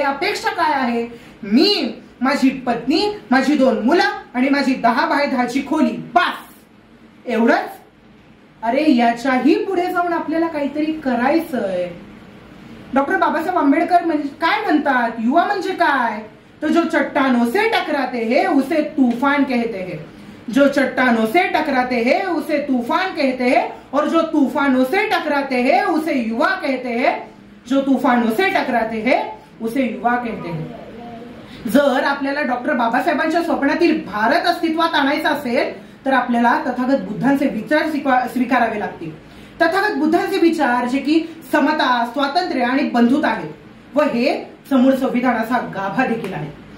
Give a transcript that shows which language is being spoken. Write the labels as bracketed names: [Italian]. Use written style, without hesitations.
[Marathi] अपेक्षा काय आहे? मी, माझी पत्नी, माझी 2 मुलं आणि माझी 10 बाय 10ची खोली, बस एवढंच. अरे याच्याही पुढे जाऊन आपल्याला काहीतरी करायचंय. डॉक्टर बाबासाहेब आंबेडकर म्हणजे काय म्हणतात? युवा म्हणजे काय? [Hindi] तो जो चट्टानों से टकराते हैं उसे तूफान कहते हैं, जो चट्टानों से टकराते हैं उसे तूफान कहते हैं और जो तूफानों से टकराते हैं उसे युवा कहते हैं, जो तूफानों से टकराते हैं उसे युवा कहते हैं. [Marathi] जर आपल्याला डॉक्टर बाबासाहेबांच्या स्वप्नातील भारत अस्तित्वात आणायचा असेल तर आपल्याला तथागत बुद्धांचे विचार स्वीकारावे लागतील. तथागत बुद्धांचे विचार जे की समता, स्वातंत्र्य आणि बंधुता आहेत व हे समूळ संविधानाचा गाभा देखील आहे.